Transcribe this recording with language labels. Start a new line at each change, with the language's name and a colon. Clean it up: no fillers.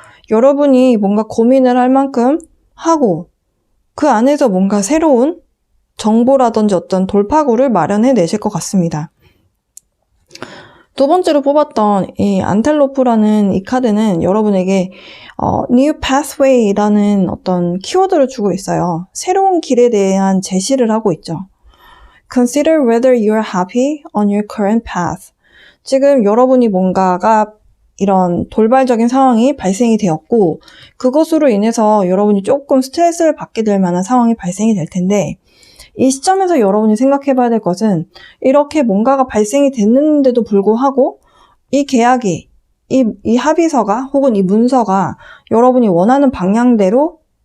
Korean: 여러분이 뭔가 고민을 할 만큼 하고 그 안에서 뭔가 새로운 정보라든지 어떤 돌파구를 마련해 내실 것 같습니다. 두 번째로 뽑았던 이 안텔로프라는 이 카드는 여러분에게 New Pathway라는 어떤 키워드를 주고 있어요. 새로운 길에 대한 제시를 하고 있죠.
English: Consider whether you are happy on your current path.
Korean: 지금 여러분이 뭔가가 이런 돌발적인 상황이 발생이 되었고 그것으로 인해서 여러분이 조금 스트레스를 받게 될 만한 상황이 발생이 될 텐데 이 시점에서 여러분이 생각해 봐야 될 것은 이렇게 뭔가가 발생이 됐는데도 불구하고 이 계약이 이 합의서가 혹은 이 문서가 여러분이 원하는 방향대로